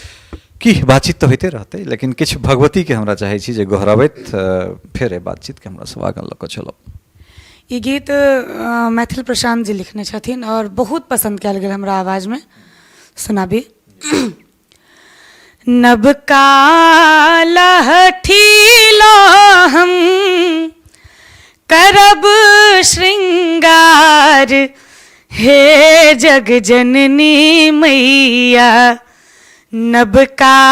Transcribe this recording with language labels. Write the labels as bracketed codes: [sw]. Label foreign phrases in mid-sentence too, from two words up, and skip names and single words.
[mai] की बातचीत तो होते रहते, लेकिन किछु भगवती के हमरा चाहे छी जे गहराबैत फिर ए बातचीत के हमरा सब आगाँ लऽ कऽ चलब। ई गीत मैथिल प्रशांत जी लिखने छथिन और बहुत पसंद कयल गेल हमरा आवाज में। सुनाबी। नबका लहठी लो हम करब श्रृंगार, हे जग जननी मैया नबका